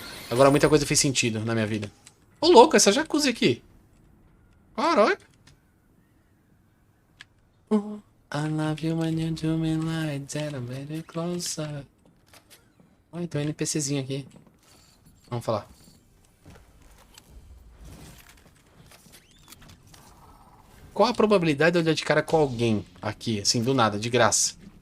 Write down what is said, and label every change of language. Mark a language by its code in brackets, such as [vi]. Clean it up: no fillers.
[pt] Agora muita coisa fez sentido na minha vida. Ô, louco, essa jacuzzi aqui. Caralho. [en] I love you when you do me like that, I'm very closer. [pt] Olha, tem um NPCzinho aqui. Vamos falar. Qual a probabilidade de eu dar de cara com alguém aqui, assim, do nada, de graça?